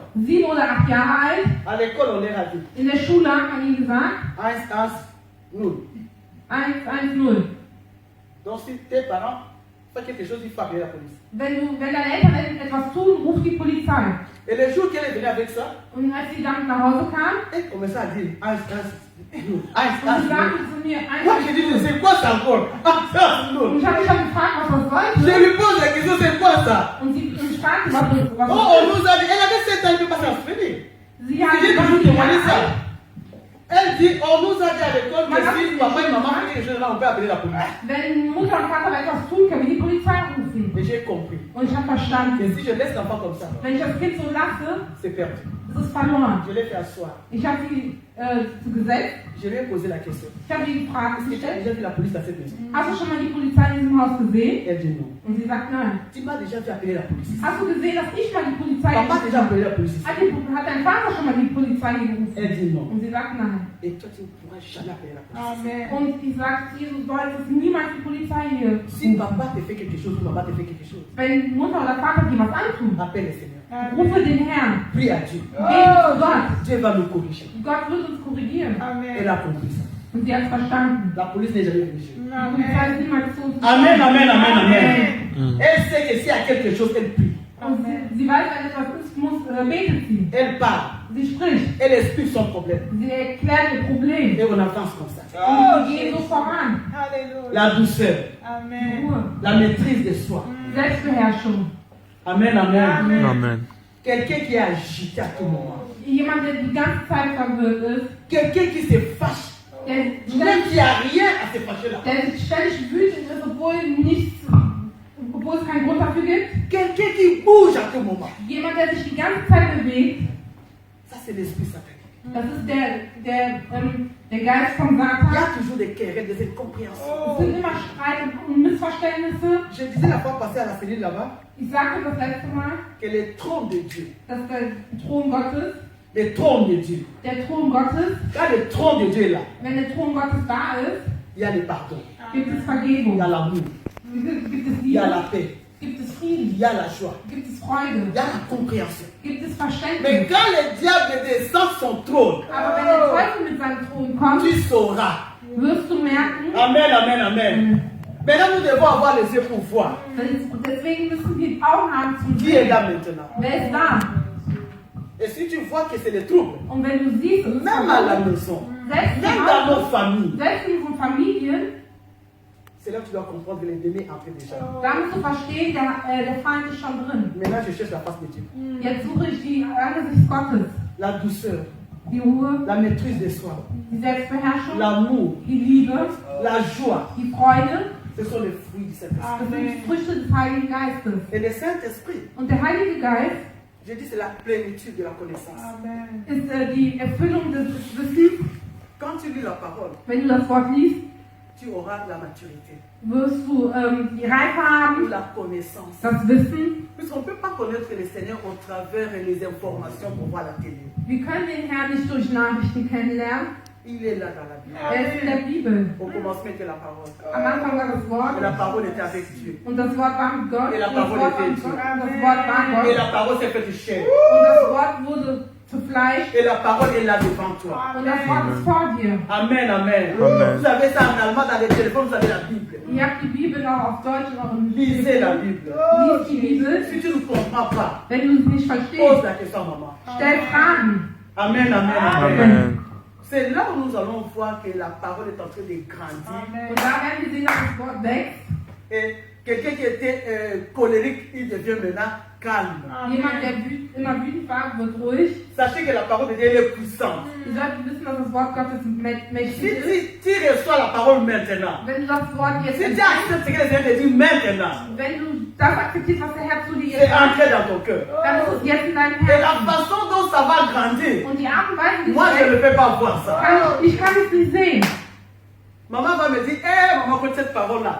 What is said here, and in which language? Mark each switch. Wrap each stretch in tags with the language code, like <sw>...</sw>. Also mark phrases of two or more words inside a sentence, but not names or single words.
<de>7 oder 8 Jahre alt,</de> <fr>À l'école, on leur a dit</fr> <de>in der Schule hat man ihnen gesagt,</de> <fr>1, 1, nous. 110. Donc, si tes parents font quelque chose, il faut appeler la police.</fr> <de>Wenn deine Eltern etwas tun, ruf die Polizei.</de> <fr>Et le jour qu'elle est venue avec ça,</fr> <de>Und als sie dann nach Hause kam,</de> <fr>elle commençait à dire 1, 1, nous. 1,</fr> <de>und sie 1, sagte zu mir,</de> <fr>Moi, je dis, c'est quoi ça encore 1, nous.</fr> <de>und ich habe mich dann gefragt, was das</de> <fr>Je</fr> <de>sollte.</de> <fr>lui pose la question, c'est quoi ça?</fr> <de>Und ich fragte, was Oh, das</de> <fr>on</fr> <de>ist.</de> <fr>nous a dit, elle avait 7 ans, elle ne peut pas s'en souvenir.</fr> <de>Sie hat</de> <fr>J'ai toujours</fr> <de>gesagt,</de> <fr>demandé ça. Elle dit, on nous a dit à l'école que si papa et maman font quelque chose là, on peut appeler la police.</fr> <de>wenn Mutter und Vater etwas tun, können wir die Polizei rufen.</de> <fr>Et j'ai compris</fr> <de>Und ich habe</de> <fr>que</fr> <de>verstanden,</de> <fr>si je laisse l'enfant comme ça,</fr> <de>wenn ich das Kind so lasse,</de> <fr>c'est perdu.</fr> <de>ist es verloren.</de> <fr>Je l'ai fait asseoir.</fr> <de>Ich habe sie gesetzt,</de> <fr>Je lui ai posé la question.</fr> <de>ich habe ihr die Frage</de> <fr>Est-ce que tu as</fr> <de>gestellt,</de> <fr>déjà vu la police à cette maison?</fr> <de>hast du schon mal die Polizei in diesem Haus gesehen?</de> <fr>Elle dit non.</fr> <de>Und sie sagt nein.</de> <fr>Tu m'as déjà fait appeler la police.</fr> <de>Hast du gesehen, dass ich mal die Polizei</de> <fr>Papa a</fr> <de>gerufen</de> <fr>déjà</fr> <de>habe?</de> <fr>appelé la police ici.</fr> <de>Hat dein Vater schon mal die Polizei gerufen?</de> <fr>Elle dit non.</fr> <de>Und sie sagt nein.</de> <fr>Et toi, tu ne pourras jamais appeler la police. Amen.</fr> <de>Und ich sage, Jesus, du solltest niemals die Polizei hier</de> <fr>Si</fr> <de>rufen.</de> <fr>papa te fait quelque chose ou maman te fait quelque chose,</fr> <de>Wenn Mutter oder Vater dir was antun,</de> <fr>appelle le Seigneur.</fr> <de>rufe den Herrn.</de> <fr>Prie à Dieu.</fr> <de>Bete zu Gott.</de> <fr>Dieu va nous corriger.</fr> <de>Gott wird uns korrigieren.</de> <fr>Elle a compris ça.</fr> <de>Und sie hat es verstanden.</de> <fr>La police n'est jamais venue chez nous.</fr> <de>Die Polizei ist niemals zu uns</de> <fr>Amen, amen, amen, amen. Amen. Elle sait que s'il y a quelque chose, elle prie.</fr> <de>Und sie weiß, wenn etwas ist, betet sie.</de> <fr>Elle parle.</fr> <de>Sie spricht.</de> <fr>Elle explique son problème.</fr> <de>Sie erklärt ihr Problem.</de> <fr>Et on avance comme ça.</fr> <de>Und sie gehen so voran.</de> <fr>Hallelujah. La douceur, Amen.</fr> <de>Ruhe.</de> <fr>la maîtrise de soi.</fr> <de>Selbstbeherrschung.</de> <fr>Amen, amen. Amen. Amen. Quelqu'un qui est agité à tout moment.</fr> <de>Jemand, der die ganze Zeit verwirrt ist,</de> <fr>Quelqu'un qui se fâche.</fr> <de>der</de> <fr>Même</fr> <de>ständig,</de> <fr>qui n'a rien à se fâcher là.</fr> <de>der ständig wütend ist, obwohl es keinen Grund dafür gibt.</de> <fr>Quelqu'un qui bouge à tout moment.</fr> <de>Jemand, der sich die ganze Zeit bewegt,</de> <fr>Ça, c'est l'esprit satanique.</fr> <de>das ist der Geist vom</de> <fr>Il y</fr> <de>Satan.</de> <fr>a toujours des querelles, des incompréhensions.</fr> <de>Es sind immer Streit und Missverständnisse.</de> <fr>Je disais la fois passée à la cellule là-bas</fr> <de>Ich sagte das letzte Mal,</de> <fr>que le trône de Dieu,</fr> <de>dass der Thron Gottes,</de> <fr>le trône de Dieu,</fr> <de>der Thron Gottes,</de> <fr>quand le trône de Dieu est là,</fr> <de>wenn der Thron Gottes da ist,</de> <fr>il y a le pardon,</fr> <de>gibt es</de> <fr>il</fr> <de>Vergebung,</de> <fr>y a l'amour,</fr> <de>gibt es</de> <fr>il y a</fr> <de>Liebe,</de> <fr>la paix,</fr> <de>gibt es</de> <fr>il</fr> <de>Frieden,</de> <fr>y a la joie,</fr> <de>gibt es</de> <fr>il</fr> <de>Freude,</de> <fr>y a la compréhension.</fr> <de>gibt es</de> <fr>Mais</fr> <de>Verständnis.</de> <fr>quand le diable descend son trône,</fr> <de>Aber wenn der Teufel mit seinem Thron kommt,</de> <fr>tu sauras.</fr> <de>wirst du merken,</de> <fr>Amen, amen, amen. Maintenant, nous devons avoir les yeux pour voir.</fr> <de>deswegen müssen wir die Augen haben zum</de> <fr>Qui est</fr> <de>Sehen.</de> <fr>là maintenant?</fr> <de>Wer ist da?</de> <fr>Et si tu vois que c'est le trouble,</fr> <de>Und wenn du siehst, es ist</de> <fr>même à la</fr> <de>verrückt,</de> <fr>maison,</fr> <de>selbst</de> <fr>même</fr> <de>zu</de> <fr>dans</fr> <de>Hause,</de> <fr>nos familles,</fr> <de>selbst in unseren Familien,</de> <fr>c'est là que tu dois comprendre que l'ennemi est entré déjà.</fr> <de>da musst du verstehen, der Feind ist schon drin.</de> <fr>Maintenant, je cherche la face de Dieu.</fr> <de>Jetzt suche ich die Angesicht Gottes,</de> <fr>La douceur,</fr> <de>die Ruhe,</de> <fr>la maîtrise de soi,</fr> <de>die Selbstbeherrschung,</de> <fr>l'amour,</fr> <de>die Liebe,</de> <fr>la joie,</fr> <de>die Freude.</de> <fr>ce sont les fruits du Saint-Esprit.</fr> <de>Das sind die Früchte des Heiligen Geistes.</de> <fr>Et le Saint-Esprit,</fr> <de>Und der Heilige Geist</de> <fr>je dis, c'est la plénitude de la connaissance. Amen.</fr> <de>ist die Erfüllung des Wissens.</de> <fr>Quand tu lis la parole,</fr> <de>Wenn du das Wort liest,</de> <fr>tu auras la maturité,</fr> <de>wirst du die Reife</de> <fr>ou</fr> <de>haben,</de> <fr>la connaissance.</fr> <de>das Wissen.</de> <fr>Puisqu'on ne peut pas connaître le Seigneur au travers des informations qu'on voit à la télé.</fr> <de>Wir können den Herrn nicht durch Nachrichten kennenlernen.</de> <fr>Il est là dans la Bible.</fr> <de>ist in der Bibel.</de> <fr>Au commencement était la parole.</fr> <de>Am Anfang war das</de> <fr>Et</fr> <de>Wort</de> <fr>la parole était avec Dieu.</fr> <de>und das Wort war mit Gott.</de> <fr>Et la</fr> <de>Und das</de> <fr>parole</fr> <de>Wort war</de> <fr>était</fr> <de>mit</de> <fr>Dieu.</fr> <de>Gott. Und das Wort war</de> <fr>Et</fr> <de>Gott.</de> <fr>la parole s'est faite chair.</fr> <de>Und das Wort wurde zu Fleisch.</de> <fr>Et la parole est là devant toi.</fr> <de>Und das Wort ist vor dir.</de> <fr>Amen, amen. Amen. Vous avez ça en allemand dans les téléphones, vous avez la Bible.</fr> <de>Ihr habt die Bibel auch auf Deutsch und auch im</de> <fr>Lisez la Bible.</fr> <de>Lies die Bibel.</de> <fr>Si tu ne comprends pas,</fr> <de>Wenn du es nicht</de> <fr>pose</fr> <de>verstehst,</de> <fr>la question à maman.</fr> <de>stell Fragen.</de> <fr>Amen, amen, amen. Amen. C'est là où nous allons voir que la parole est en train de grandir.</fr> <de>Und da werden wir sehen, dass das Wort wächst.</de> <fr>Et quelqu'un qui était colérique, il devient maintenant calme.</fr> <de>Jemand, der immer wütend war, wird ruhig.</de> <fr>Sachez que la parole de Dieu elle est puissante.</fr> <de>Ihr solltet wissen, dass das Wort Gottes mächtig ist.</de> <fr>Si tu reçois la parole maintenant,</fr> <de>Wenn du das Wort jetzt</de> <fr>si tu acceptes ce que le Seigneur te dit maintenant,</fr> <de>wenn du das akzeptierst, was der Herr zu dir</de> <fr>c'est</fr> <de>jetzt sagt,</de> <fr>entré dans ton cœur.</fr> <de>dann ist es jetzt in deinem</de> <fr>Et la</fr> <de>Herzen.</de> <fr>façon dont ça va grandir,</fr> <de>Und die Art und Weise, wie</de> <fr>moi je</fr> <de>es</de> <fr>ne peux pas voir ça.</fr> <de>ich kann es nicht sehen.</de> <fr>Maman va me dire, hé maman, écoute cette parole-là.</fr>